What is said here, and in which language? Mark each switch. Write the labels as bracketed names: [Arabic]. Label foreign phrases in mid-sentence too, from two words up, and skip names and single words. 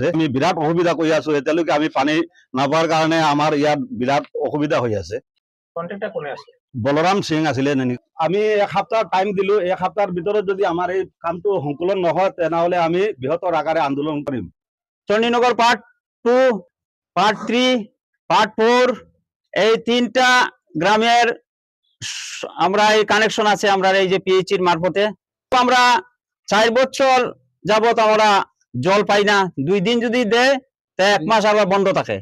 [Assamese] আমি বিৰাট অসুবিধা কৰি আছো, এতিয়ালৈকে আমি পানী নাপাৱাৰ কাৰণে আমাৰ ইয়াত বিৰাট অসুবিধা হৈ আছে। কন্ট্রাক্টর কোনে আছে? বলৰাম সিং আছিলে নেকি। আমি 1 সপ্তাহ টাইম দিলো, 1 সপ্তাহৰ ভিতৰত যদি আমাৰ এই কামটো সংকলন নহয় তেনেহলে আমি বৃহত্তৰ আকাৰে আন্দোলন কৰিম। [Bangla] চণ্ডীনগর পার্ট 2, পার্ট 3, পার্ট 4 এই 3টা গ্রামের আমরা এই কানেকশন আছে আমরা এই যে পিএইচির মারফতে। আমরা 4 বছর যাবত আমরা জল পাই না। 2 দিন যদি দেয় তা 1 মাস আবার বন্ধ থাকে।